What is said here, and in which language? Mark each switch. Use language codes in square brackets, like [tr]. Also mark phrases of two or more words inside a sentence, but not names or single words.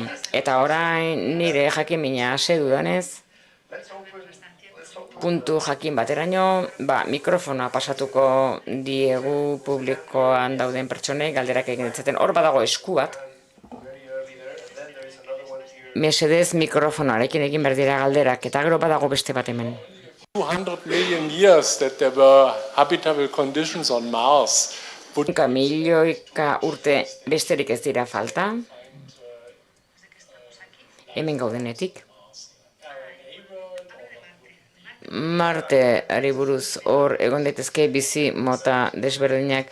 [eu] Eta orain nire jakimina hase dudanez, puntu jakin bateraino, mikrofonoa pasatuko diegu publikoan dauden pertsonei galderak egin ditzaten. Hor badago esku bat. Mesedez mikrofonoarekin egin behar dira galderak, eta gero badago beste bat hemen. [en] 200 million years that there were habitable conditions on Mars. [eu] Milioika urte besterik ez dira falta. Hemen gaudenetik. Marteari buruz hor egon daitezke bizi mota desberdinak.